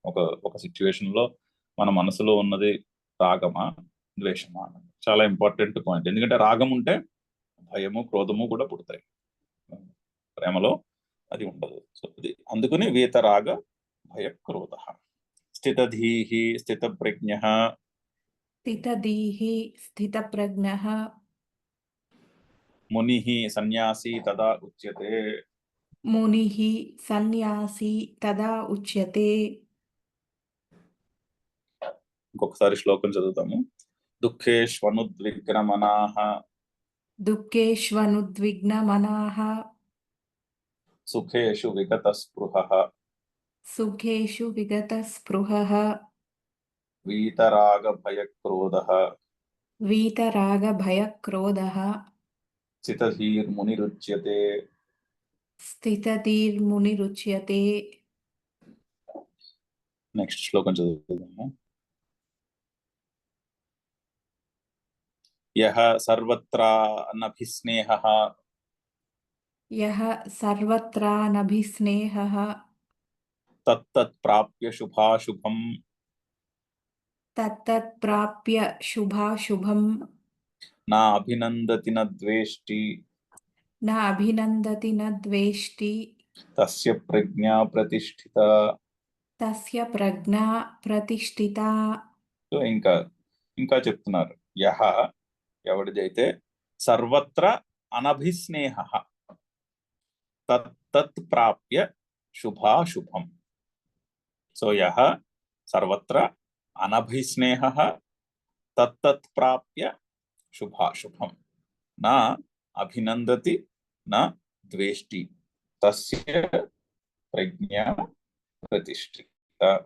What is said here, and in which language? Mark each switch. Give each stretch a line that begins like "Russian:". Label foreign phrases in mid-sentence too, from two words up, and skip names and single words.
Telugu: ఒక సిచ్యువేషన్ లో మన మనసులో ఉన్నది రాగమా ద్వేషమా అన్నది చాలా
English: important point.
Telugu: ఎందుకంటే రాగం ఉంటే భయము క్రోధము కూడా పుడతాయి, ప్రేమలో అది ఉండదు. సో ఇది అందుకని
Sanskrit: వీతరాగ భయ క్రోధ. స్థితధీహి స్థితప్రజ్ఞ स्थितधीः स्थितप्रज्ञः ముని సన్యాసి తదా ఉచ్యతే. मुनिः सन्न्यासी तदा उच्यते.
Telugu: ఇంకొకసారి శ్లోకం చదువుతాము.
Sanskrit: దుఃఖేష్వనుద్విగ్నమనాః दुःखेष्वनुद्विग्नमनाः సుఖేషు విగతస్పృహః सुखेषु विगतस्पृहः వీతరాగభయక్రోధః वीतरागभयक्रोधः స్థితధీర్మునిరుచ్యతే. स्थितधीर्मुनिरुच्यते.
Telugu: నెక్స్ట్ శ్లోకం చదువుతాము.
Sanskrit: యః సర్వత్రానభిస్నేహః यः सर्वत्रानभिस्नेहः తత్తత్ప్రాప్య శుభాశుభం तत्तत्प्राप्य शुभाशुभं నా అభినందతి న ద్వేష్టి न अभिनन्दति न द्वेष्टि తస్య ప్రజ్ఞా ప్రతిష్ఠిత. तस्य प्रज्ञा प्रतिष्ठिता.
Telugu: సో ఇంకా చెప్తున్నారు.
Sanskrit: యః ఎవడిదైతే సర్వత్ర అనభిస్నేహః తత్తత్ ప్రాప్య శుభాశుభం. సో యః సర్వత్ర అనభిస్నేహః తత్తత్ ప్రాప్య శుభాశుభం నా అభినందతి నా ద్వేష్టి తస్య ప్రజ్ఞ ప్రతిష్ఠిత.